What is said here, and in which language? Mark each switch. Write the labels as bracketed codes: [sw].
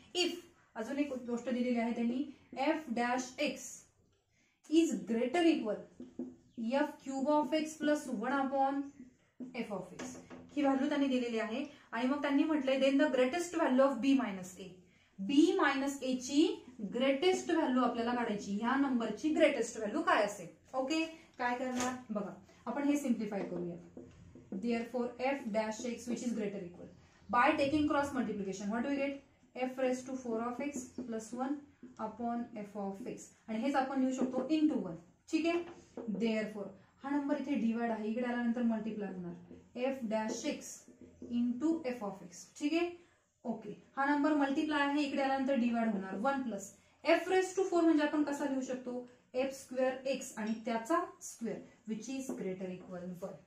[en] if [mr] अजून एक गोष्ट दिलेली आहे त्यांनी, [en] F dash X is greater equal F cube of X plus 1 F of X. [mr] He value त्यांनी दिलेली आहे. आणि मग त्यांनी म्हटलंय [en] Then the greatest value of B minus A. [mr] B minus ए ची ग्रेटेस्ट व्हॅल्यू आपल्याला काढायची. ह्या नंबरची ग्रेटेस्ट व्हॅल्यू काय असेल. ओके. काय करणार बघा, आपण हे सिम्प्लिफाय करूया. [en] Therefore f dash x which is greater equal by taking cross multiplication what do we get, f raised to 4 of x plus 1 upon f of x. [mr] आणि हेच आपण लिहू शकतो into 1. ठीक आहे. Therefore हा नंबर इथे डिवाइड आहे, इकडे आल्यानंतर मल्टिप्लाय होणार f dash x into f of x. ठीक आहे. ओके. हा नंबर मल्टिप्लाय आहे, इकडे आल्यानंतर डिवाइड होणार 1 प्लस f raised to 4 म्हणजे आपण कसा लिहू शकतो, एफ स्क्वेअर एक्स आणि त्याचा square which is greater equal 1.